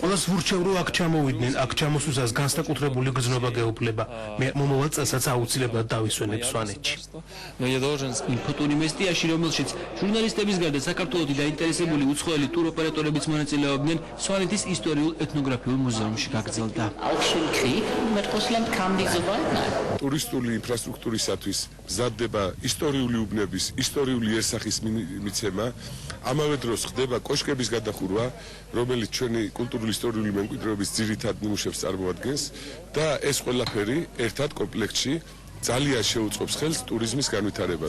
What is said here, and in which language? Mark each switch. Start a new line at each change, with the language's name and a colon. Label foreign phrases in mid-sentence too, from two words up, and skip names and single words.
Georgian: ყველას ვურჩევ, რომ აქ ჩამოვიდნენ, აქ ჩამოსვლისას განსაკუთრებული გრძნობა გეუფლება. მე მომავალ წელსაც აუცილებლად დავისვენებ სვანეთში.
Russian: Но я должен
Georgian: ინფოტური მესტიაში, რომელშიც ჟურნალისტების გარდა საქართველოსი დაინტერესებული უცხოელი ტუროპერატორებიც მონაწილეობდნენ, სვანეთის ისტორიულ-ეთნოგრაფიულ მუზეუმში გაგრძელდა.
German: Auch schon Krieg mit Russland kam nicht so weit. Nein.
Georgian: ტურისტული ინფრასტრუქტურისათვის მზადდება ისტორიული უბნების, ისტორიული იერსახის მიცემა, ამავე დროს ხდება კოშკების გადახურვა, რომელიც ჩვენი კულტურული ისტორიული მემკვიდრეობის ძირითად ნიმუშებს წარმოადგენს და ეს ყველაფერი ერთად კომპლექტში ძალიან შეუწყობს ხელს ტურიზმის განვითარებას.